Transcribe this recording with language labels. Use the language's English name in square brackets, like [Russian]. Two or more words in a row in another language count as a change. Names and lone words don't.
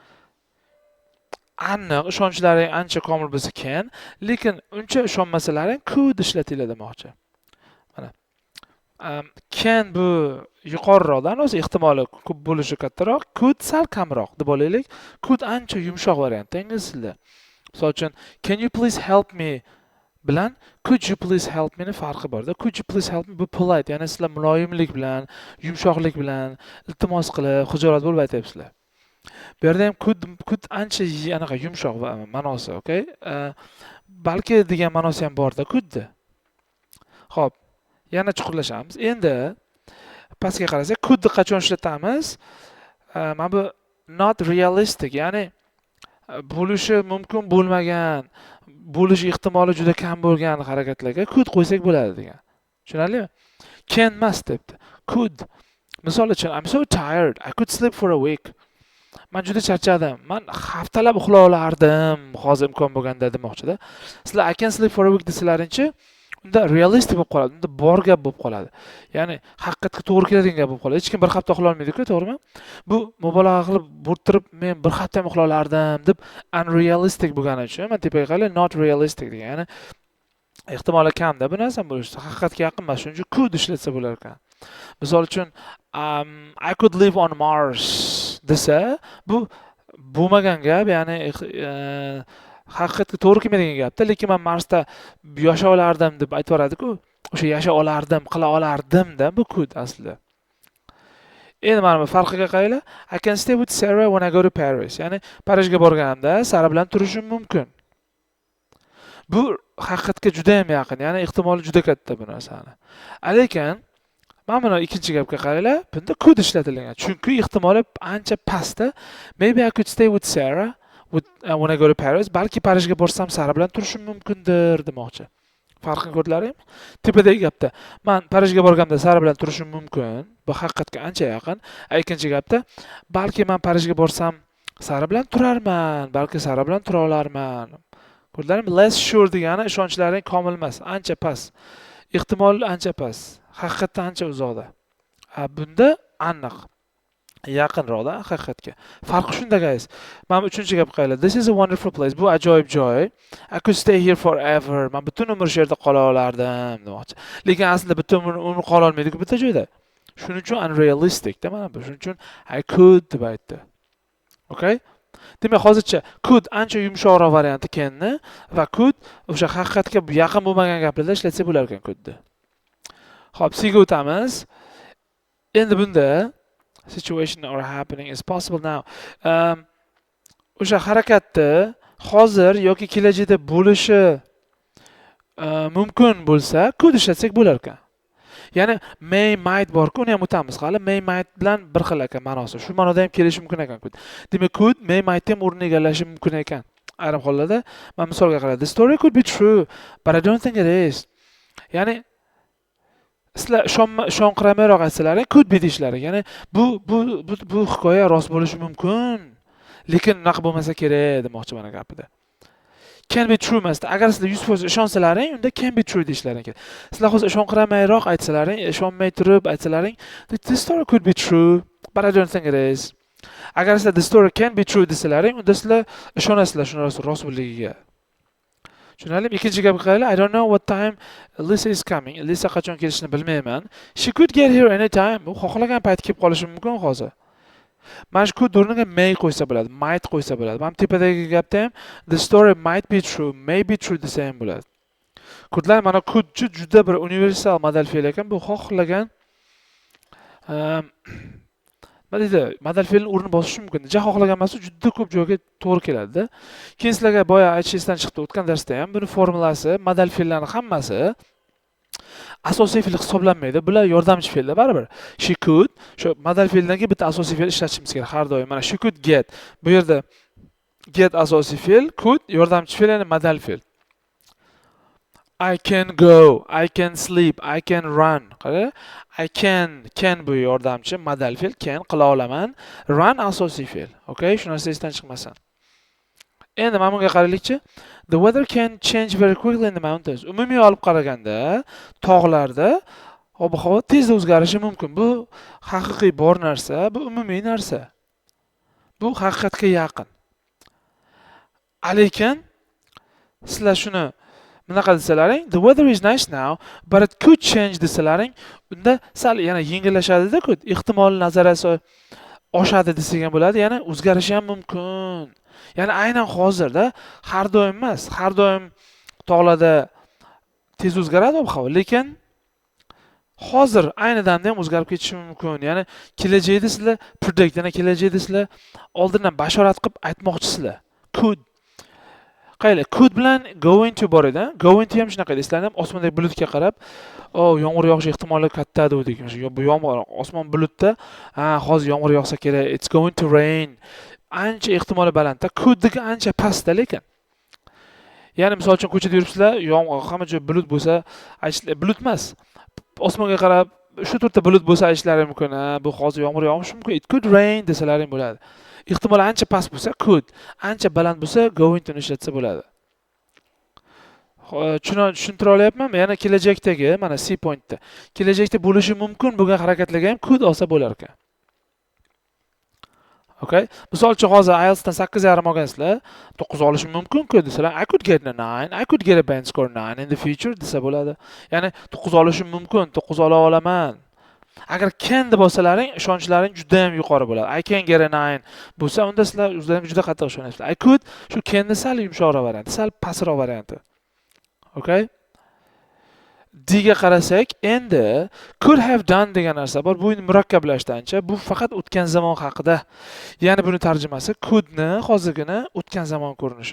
[Uzbek] Aniq, ishonchlaring ancha komil bo'lsa can, lekin uncha ishonmasalaring could ishlatinglar demoqchi. Mana. Can bu yuqoriroqdan, o'zi ehtimoli ko'p bo'lishi kattaroq, could sal kamroq deb olaylik. Could ancha yumshoq variant ingliz tilida. Misol uchun, [English] can you please help me bilan could you please help me [Uzbek] ni farqi bor-da. [English] Could you please help me [Uzbek] bu polite, ya'ni sizlar muloyimlik bilan, yumshoqlik bilan iltimos qilib, xijolat bo'lib aytyapsizlar. Bu yerda ham could ancha anaqa yumshoq ma'nosi, okay? Balki degan ma'nosi ham bor-da could-da. Xo'p, yana chuqurlashamiz. Endi pastga qarasak, could qachon ishlatamiz? Mana bu [English] not realistic, [Uzbek] ya'ni bo'lishi mumkin bo'lmagan, bo'lish ehtimoli juda kam bo'lgan harakatlarga could qo'ysak bo'ladi degan. Tushunarlimi? Can emas debdi. Could. Misol uchun, [English] I'm so tired, I could sleep for a week. [Uzbek] Men juda charchadim. Men haftalab uxlay olardim, hozir imkon bo'lganda demoqchi-da. Sizlar [English] I can sleep for a week [Uzbek] desalarinchi, unda realistik bo'lib qoladi, unda bor gap bo'lib qoladi. Ya'ni haqiqatga to'g'ri keladigan gap bo'lib qoladi. Hech kim bir hafta uxlay olmaydi-ku, to'g'rimi? Bu mubolag'a qilib bo'rttirib, men bir hafta ham uxlay olardim deb unrealistic bo'lgani uchun men tepaga qaray [English] not realistic [Uzbek] degan. Ya'ni ehtimoli kamda bu narsa bo'lishi, haqiqatga yaqin emas, shuning uchun could ishlatsa bo'lar ekan. Misol uchun [English] I could live on Mars [Uzbek] desa, bu bo'lmagan gap, ya'ni haqiqatga to'g'ri kelmaydigan gapda, lekin men Marsda yashay olardim deb aytib yoradi-ku. O'sha yashay olardim, qila olardim-da bu could aslida. Endi mana bu farqiga qaraylar. [English] I can stay with Sarah when I go to Paris. [Uzbek] Ya'ni Parijga borganimda Sara bilan turishim mumkin. Bu haqiqatga juda ham yaqin, ya'ni ehtimoli juda katta bu narsani. Lekin mana buni ikkinchi gapga qaraylar, bunda could ishlatilgan. Chunki ehtimoli ancha pastda. [English] Maybe I could stay with Sarah when I go to Paris. [Uzbek] Balki Parijga borsam Sara bilan turishim mumkindir demoqchi. Farqini ko'rdinglarmi? Tepadagi gapda men Parijga borganimda Sara bilan turishim mumkin. Bu haqiqatga ancha yaqin. Ikkinchi gapda balki men Parijga borsam Sara bilan turarman, balki Sara bilan tura olarman. Ko'rdinglarmi? [English] Less sure [Uzbek] degani ishonchlaring komil emas, ancha past. ehtimol ancha past, haqiqatdan ancha uzoqda. Bunda aniq yaqinroqda haqiqatga. Farqi shunda guys. Mana uchinchi gap qaylar. [English] This is a wonderful place. [Uzbek] Bu ajoyib joy. [English] I could stay here forever. [Uzbek] Men butun umr shu yerda qola olardim demoqchi. Lekin aslida butun umr qola olmaydi-ku bitta joyda. Shuning uchun unrealistic da mana bu. Shuning uchun [English] I could [Uzbek] deb aytdi. Okay? Demak, hozircha could ancha yumshoqroq varianti canni va could o'sha haqiqatga yaqin bo'lmagan gaplarda ishlatsa bo'lar ekan couldni. Xo'p, C ga o'tamiz. Endi bunda [English] situation or happening is possible now. [Uzbek] O'sha harakatni hozir yoki kelajakda bo'lishi mumkin bo'lsa, could ishlatsak bo'lar ekan. Ya'ni [English] may might [Uzbek] bor-ku, uni ham o'tamiz hali. [English] May might [Uzbek] bilan bir xil ekan ma'nosi. Shu ma'noda ham kelishi mumkin ekan could. Demak, [English] could may might [Uzbek] ham o'rnini egallashi mumkin ekan. Ayrim hollarda, men misolga qarayman. [English] The story could be true, but I don't think it is. [Uzbek] Ya'ni sizlar ishonqiramayroq aytsalaring, [English] could be deyishlari. [Uzbek] Ya'ni bu hikoya rost bo'lishi mumkin, lekin unaqa bo'lmasa kerak demoqchi mana gapida. [English] Can be true [Uzbek] emasda. Agar sizlar 100% ishonsalaring, unda [English] can be true [Uzbek] deyishlaring kerak. Sizlar hozir ishonqiramayroq aytsalaring, ishonmay turib aytsalaring, [English] the story could be true, but I don't think it is. [Uzbek] Agar sizlar [English] the story can be true [Uzbek] desalaring, unda sizlar ishonasizlar shuni rost bo'ligiga. Tushunarlimi? Ikkinchi gapga qaraylik. [English] I don't know what time Lisa is coming. [Uzbek] Lisa qachon kelishini bilmayman. [English] She could get here anytime. [Uzbek] U xohlagan payt kelib qolishi mumkin hozir. Mana shu could o'rniga may qo'ysa bo'ladi, might qo'ysa bo'ladi. Mana tepadagi gapda ham [English] the story might be true, may be true [Uzbek] desa ham bo'ladi. Couldlar mana could juda bir universal modal fe'l ekan. Bu xohlagan nima deydi? Modal fe'lni o'rnini bosishi mumkin. Xohlagan emas, juda ko'p joyga to'g'ri keladi-da. Keyin sizlarga boya aytishdan chiqdi o'tgan darsda ham buni formulasi, modal fe'llarning hammasi asosiy fe'l hisoblanmaydi. Bular yordamchi fe'llar baribir. [English] She could, [Uzbek] shu modal fe'ldan keyin bitta asosiy fe'l ishlatishimiz kerak har doim. [English] Mana she could get. [Uzbek] Bu yerda get asosiy fe'l, could yordamchi fe'l, ya'ni modal fe'l. [English] I can go, I can sleep, I can run. [Uzbek] Qara, [English] I can [Uzbek] bu yordamchi modal fe'l, can qila olaman. Run asosiy fe'l. Okay, shu narsa esdan chiqmasin. Endi mana bunga qaraylikchi. [English] The weather can change very quickly in the mountains. [Uzbek] Umumiy olib qaraganda, tog'larda ob-havo tezda o'zgarishi mumkin. Bu haqiqiy bor narsa, bu umumiy narsa. Bu haqiqatga yaqin. Lekin sizlar shuni bunaqa desalaring, [English] the weather is nice now, but it could change [Uzbek] desalaring, unda sal yana yengillashadi-da, could ehtimol nazariyasi oshadi desak ham bo'ladi, yana o'zgarishi ham mumkin. Ya'ni aynan hozirda har doim emas, har doim tog'larda tez o'zgaradi ob-havo, lekin hozir ayni damda ham o'zgarib ketishi mumkin. Ya'ni kelajakda sizlar predict, ya'ni kelajakda sizlar oldindan bashorat qilib aytmoqchisizlar. [English] Could could [Uzbek] bilan [English] going to [Uzbek] bor edi. [English] Going to [Uzbek] ham shunaqa edi. Sizlar ham osmondagi bulutga qarab, yomg'ir yog'ishi ehtimoli katta dedik. Bu yomg'ir, osmon bulutda, hozir yomg'ir yog'sa kerak. [English] It's going to rain. [Uzbek] Ancha ehtimoli balandda, could'ga ancha pastda lekin. Ya'ni misol uchun ko'chada yuribsizlar, yomg'ir, hamma joy bulut bo'lsa, aytishlar bulut emas. Osmonga qarab, shu to'rtta bulut bo'lsa aytishlari mumkin. Bu hozir yomg'ir yog'ishi mumkin. [English] It could rain [Uzbek] desalaring bo'ladi. Ehtimol ancha past bo'lsa could, ancha baland bo'lsa [English] going to [Uzbek] ishlatsa bo'ladi. Tushuntira olyapmanmi? Yana kelajakdagi, mana C pointda. Kelajakda bo'lishi mumkin bo'lgan harakatlarga ham could olsa bo'lar ekan. Okay? Misol uchun hozir IELTS dan 8.5 olgansizlar, 9 olishim mumkin-ku desalar, [English] I could get a 9, I could get a band score 9 in the future [Uzbek] desa bo'ladi. Ya'ni 9 olishim mumkin, 9 ola olaman. Agar can deb olsalaring, ishonchlaring juda ham yuqori bo'ladi. [English] I can get a 9 [Uzbek] bo'lsa, unda sizlar o'zlaringiz juda qattiq ishonasizlar. [English] I could [Uzbek] shu canni sal yumshoqroq varianti, sal pastroq varianti. Okay? D ga qarasak, endi [English] could have done [Uzbek] degan narsa bor. Bu murakkablashgancha, bu faqat o'tgan zamon haqida. Ya'ni buni tarjimasi couldni hozirgina o'tgan zamon ko'rinishi.